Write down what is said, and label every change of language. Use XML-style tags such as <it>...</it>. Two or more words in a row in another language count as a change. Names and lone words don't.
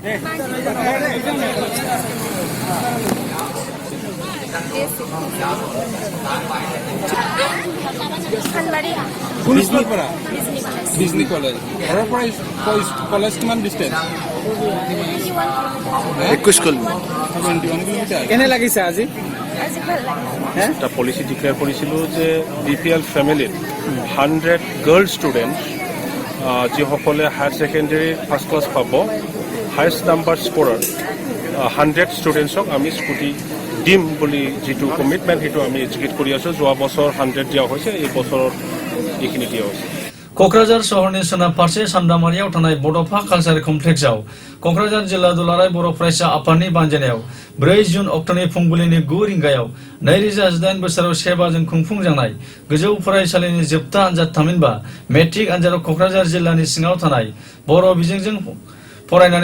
<as>Disney College. College কিমান ডিস্টেন্স? 21 কিলোমিটাৰ। 21 কিলোমিটাৰ। কেনে লাগিছে আজি? এটা</as> <en>policy declare</en> <as>করেছিল যে BPL ফ্যামিলির 100</as> <en>girl student</en> <as>যিসকলে</as> <en>higher secondary first class</en> <as>পাব</as> <en>highest number scorer</en> <as>100 স্টুডেন্টসক আমি স্কুটি দিম বুলি যেটো কমিটমেন্ট সেইটো আমি এক্সিকিউট কৰি আছো যোৱা বছৰ 100 দিয়া হৈছে এই বছৰৰ এইখিনি দিয়া হৈছে</as> <brx>क'क्राझार सहरनि सोनाब फारसे सान्दामारियाव थानाय बड'फा कालचार कमप्लेक्सआव क'क्राझार जिल्ला दुलाराय बर' फरायसा आफादनि बानजायनायाव 4 जुन अक्ट'नि फुंबिलिनि 9 रिंगायाव 2018 बोसोराव सेबाजों खुंफुंजानाय गोजौ फरायसालिनि जोबथा आनजाद थामहिनबा मेट्रिक आनजादाव क'क्राझार जिल्लानि सिङाव थानाय बर' बिजोंजों फरायनानै</brx>